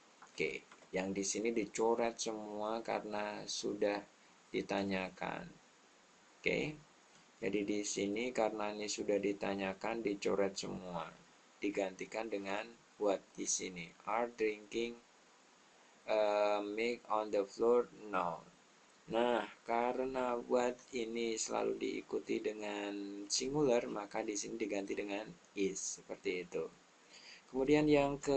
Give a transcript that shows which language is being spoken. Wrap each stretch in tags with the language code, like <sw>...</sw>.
<id>Oke, yang di sini dicoret semua karena sudah ditanyakan. Oke, jadi di sini karena ini sudah ditanyakan dicoret semua, digantikan dengan what di sini.</id> <en>Are drinking milk on the floor now.</en> <id>Nah, karena what ini selalu diikuti dengan singular, maka di sini diganti dengan is, seperti itu. Kemudian yang</id>